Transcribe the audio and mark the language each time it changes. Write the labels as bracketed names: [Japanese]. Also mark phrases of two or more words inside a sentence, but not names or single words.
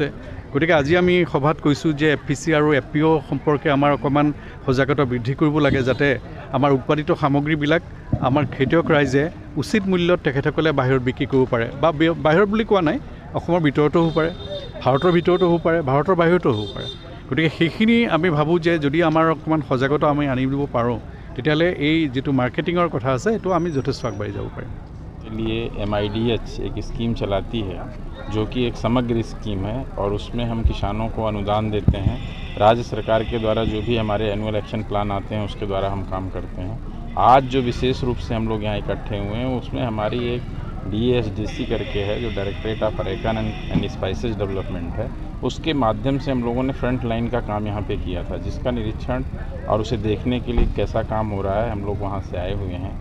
[Assamese] গতিকে আজি আমি সভাত কৈছোঁ যে FPC আৰু FPO সম্পৰ্কে আমাৰ অকণমান সজাগতা বৃদ্ধি কৰিব লাগে, যাতে আমাৰ উৎপাদিত সামগ্ৰীবিলাক আমাৰ খেতিয়ক ৰাইজে উচিত মূল্যত তেখেতসকলে বাহিৰত বিক্ৰী কৰিব পাৰে, বা বাহিৰত বুলি কোৱা নাই, অসমৰ ভিতৰতো হ'ব পাৰে, ভাৰতৰ ভিতৰতো হ'ব পাৰে, ভাৰতৰ বাহিৰতো হ'ব পাৰে। গতিকে সেইখিনি আমি ভাবোঁ যে যদি আমাৰ অকণমান সজাগতা আমি আনি দিব পাৰোঁ তেতিয়াহ'লে এই যিটো মাৰ্কেটিঙৰ কথা আছে সেইটো আমি যথেষ্ট আগবাঢ়ি যাব পাৰিম। [Hindi] के लिए MIDH एक स्कीम चलाती है जो कि एक समग्र स्कीम है और उसमें हम किसानों को अनुदान देते हैं। राज्य सरकार के द्वारा जो भी हमारे [English] annual action plan [Hindi] आते हैं उसके द्वारा हम काम करते हैं। आज जो विशेष रूप से हम लोग यहाँ इकट्ठे हुए हैं उसमें हमारी एक DASDC करके है जो डायरेक्टरेट ऑफ अरेकन एंड स्पाइसेस डेवलपमेंट है, उसके माध्यम से हम लोगों ने [English] front line [Hindi] का काम यहाँ पे किया था, जिसका निरीक्षण और उसे देखने के लिए कैसा काम हो रहा है हम लोग वहाँ से आए हुए हैं।